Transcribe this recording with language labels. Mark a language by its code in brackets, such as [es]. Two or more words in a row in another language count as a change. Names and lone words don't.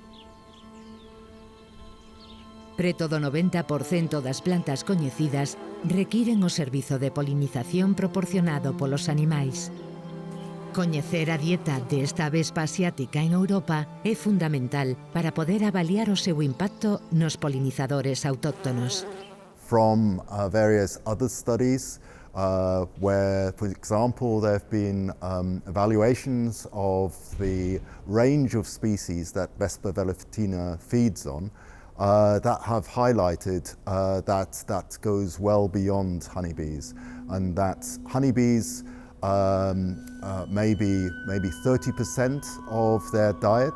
[gl] Preto do 90% das plantas coñecidas requiren o servizo de polinización proporcionado polos animais. Coñecer a dieta desta vespa asiática en Europa é fundamental para poder avaliar o seu impacto nos polinizadores autóctonos. [en] From various other studies where, for example, there have been evaluations of the range of species that Vespa velutina feeds on that have highlighted that goes well beyond honeybees, and that honeybees maybe 30% of their diet.